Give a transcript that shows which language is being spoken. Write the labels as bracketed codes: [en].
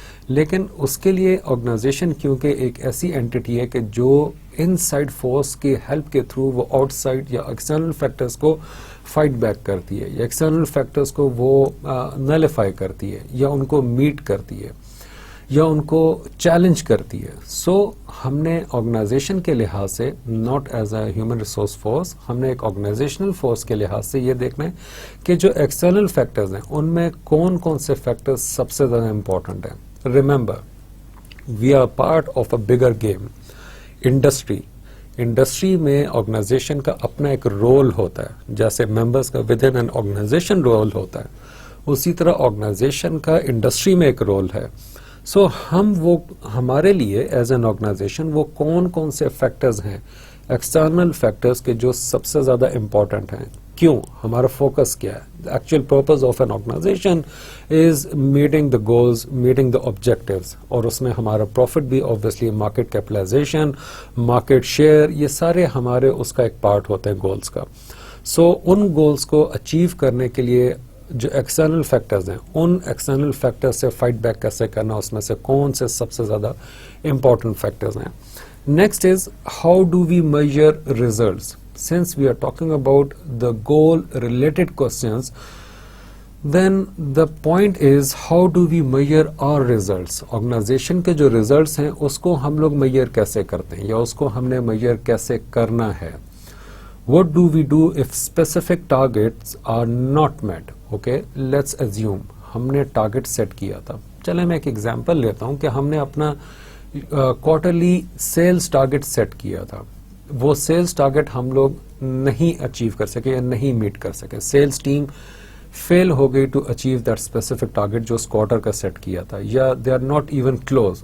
[ur] لیکن اس کے لیے آرگنائزیشن کیونکہ ایک ایسی اینٹی ہے کہ جو ان سائڈ فورس کی ہیلپ کے تھرو وہ آؤٹ سائڈ یا ایکسٹرنل فیکٹرز کو فائٹ بیک کرتی ہے، یا ایکسٹرنل فیکٹرز کو وہ نلیفائی کرتی ہے، یا ان کو میٹ کرتی ہے، یا ان کو چیلنج کرتی ہے. سو ہم نے آرگنائزیشن کے لحاظ سے، [en] not as a human resource force, [ur] ہم نے ایک آرگنائزیشنل فورس کے لحاظ سے یہ دیکھنا ہے کہ جو ایکسٹرنل فیکٹرز ہیں ان میں کون کون سے فیکٹرز سب سے زیادہ امپورٹنٹ ہیں. [en] Remember we are part of a bigger game. [ur] Industry میں آرگنائزیشن کا اپنا ایک رول ہوتا ہے، جیسے ممبرز کا [en] within an organization [ur] role ہوتا ہے، اسی طرح آرگنائزیشن کا انڈسٹری میں ایک رول ہے. سو ہمارے لیے ایز این آرگنائزیشن وہ کون کون سے فیکٹرز ہیں، ایکسٹرنل فیکٹرز کے جو سب سے زیادہ امپورٹنٹ ہیں. کیوں؟ ہمارا فوکس کیا ہے؟ [en] actual purpose of an organization is meeting the goals, meeting the objectives, [ur] اور اس میں ہمارا پروفٹ بھی obviously, market capitalisation, market share, یہ سارے ہمارے اس کا ایک پارٹ ہوتے ہیں گولز کا. سو ان گولز کو اچیو کرنے کے لیے جو ایکسٹرنل فیکٹرز ہیں، ان ایکسٹرنل فیکٹر سے فائٹ بیک کیسے کرنا، اس میں سے کون سے سب سے زیادہ امپورٹنٹ فیکٹرز ہیں. [en] Next is how do we measure results. Since we are talking about the goal related questions, then the point is how do we measure our results. [ur] Organization کے جو results ہیں اس کو ہم لوگ measure کیسے کرتے ہیں، یا اس کو ہم نے measure کیسے کرنا ہے. [en] What do we do if specific targets are not met? Okay, let's assume [ur] ہم نے target set کیا تھا. چلے میں ایک example لیتا ہوں کہ ہم نے اپنا quarterly sales target set کیا تھا. وہ سیلز ٹارگٹ ہم لوگ نہیں اچیو کر سکے یا نہیں میٹ کر سکے. [en] sales team fail ہو گئی to achieve that specific target [ur] جو اس کوارٹر کا سیٹ کیا تھا, [en] یا they are not even close.